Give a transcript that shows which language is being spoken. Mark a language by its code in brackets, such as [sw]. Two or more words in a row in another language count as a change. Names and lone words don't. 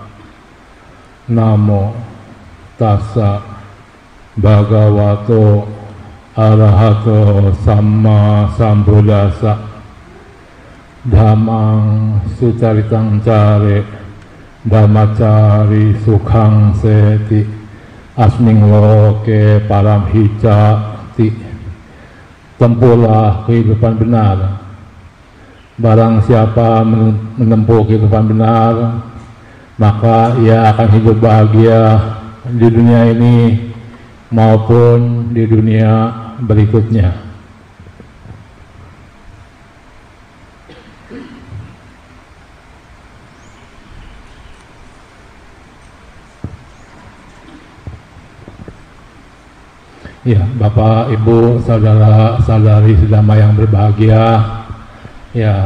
[pi] Namo tassa bhagavato arahato sama sambuddhassa. Dhammang sucaritang care dhammacari sukhang seti asming loke paramhicati. [id] Tempuhlah kehidupan benar. Barang siapa menempuh kehidupan benar, maka ia akan hidup bahagia di dunia ini maupun di dunia berikutnya. Ya, Bapak, Ibu, saudara-saudari sedama yang berbahagia, ya